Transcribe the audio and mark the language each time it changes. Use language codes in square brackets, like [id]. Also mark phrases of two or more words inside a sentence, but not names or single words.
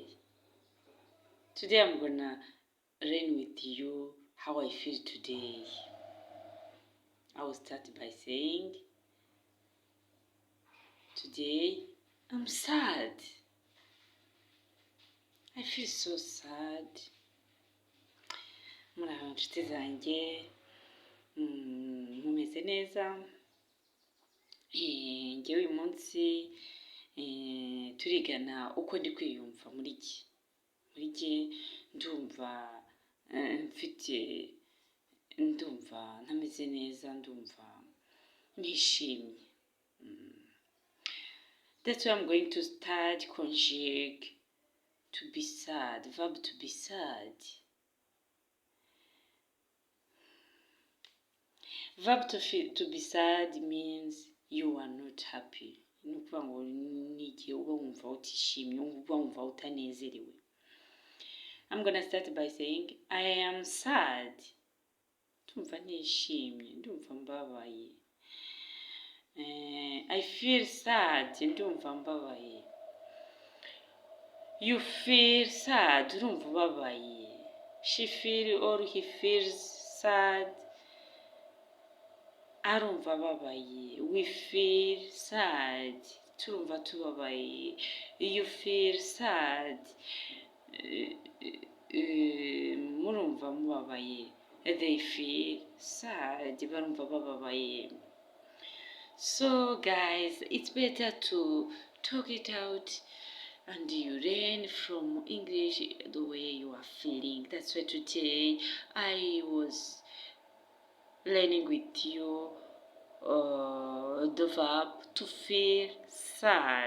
[en] Today I'm gonna learn with you how I feel today. I will start by saying, today I'm sad. I feel so sad. [rw] Muraho nshuti zanjye, mumeze neza. Njyewe uyu munsi turigana uko ndi kwiyumva muri jye ndumva ndumva ntameze neza, ndumva nishimye. [en] That's why I'm going to start conjugate to be sad, verb to be sad. Verb to be sad means you are not happy. [rw] Ni ukuvuga ngo ni igihe uba wumva utishimye, uba wumva utanezerewe. [en] I'm gonna start by saying I am sad. [rw] Ndumva nishimye, ndumva mbabaye. [en] I feel sad, [rw] ndumva mbabaye. [en] You feel sad, [rw] urumva ubabaye. [en] She feel or he feels sad, [rw] arumva ababaye. [en] We feel sad, [rw] turumva tubabaye. [en] You feel sad, [rw] murumva mubabaye. [en] They feel sad, [rw] barumva bababaye. [en] So guys, it's better to talk it out and you learn from English the way you are feeling. That's why today I was learning with you the verb to feel sad.